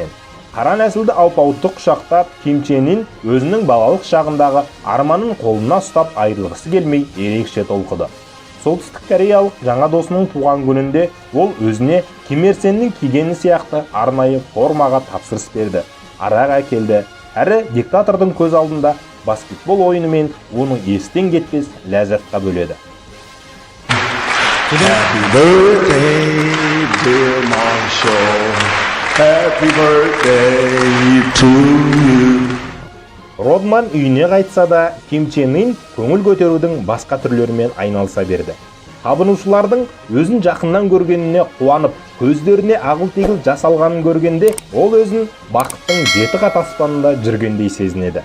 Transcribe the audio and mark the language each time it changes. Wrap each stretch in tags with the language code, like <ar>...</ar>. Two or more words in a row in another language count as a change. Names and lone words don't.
<kk>Қара нәсілді алпауытты құшақтап, Ким Чен Ын өзінің балалық шағындағы арманын қолына ұстап айырылғысы келмей ерекше толқыды. Солтүстік Кореялық жаңа досының туған күнінде ол өзіне Ким Ир Сеннің кигені сияқты арнайы формаға тапсырыс берді. Арақ әкелді. Әрі диктатордың көз алдында баскетбол ойынымен оның естен кетпес ләззатқа бөледі.</kk> <en>Happy birthday, dear Marshall. Happy birthday to you.</en> <kk>Родман үйіне қайтса да, Ким Чен Ын көңіл көтерудің басқа түрлерімен айналыса берді. Табынушылардың өзін жақыннан көргеніне қуанып, көздеріне ағыл-тегіл жасалғанын көргенде, ол өзін бақыттың 7 қат аспанында жүргендей сезінеді.</kk>